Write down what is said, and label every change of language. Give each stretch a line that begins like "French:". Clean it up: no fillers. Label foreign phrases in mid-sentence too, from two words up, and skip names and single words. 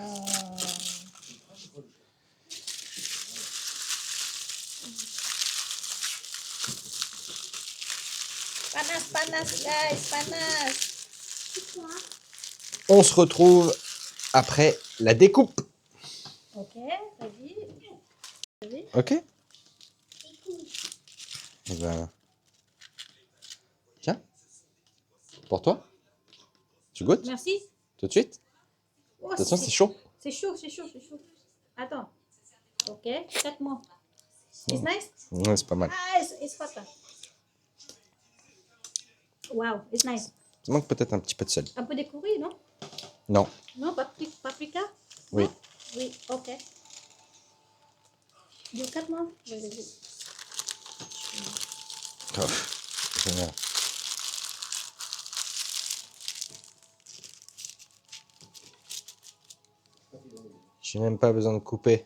Indonesian: Panas, panas, guys, panas.
French: On se retrouve après la découpe. Ok, vas-y. Ok. Et ben, tiens, pour toi. Tu goûtes Merci. tout de suite. Oh, De toute façon, c'est chaud. C'est chaud, c'est chaud, c'est chaud. Attends. Ok, 4 mots.
English: It's nice?
French: Ouais, c'est pas mal.
English: Ah, it's hot. Wow, it's nice.
French: Il manque peut-être un petit peu de sel. Un peu de curry, non? Non. Non, paprika? Oui. Non? Oui, ok. Du 4 mots? Vas-y. Oh, génial. J'ai même pas besoin de couper.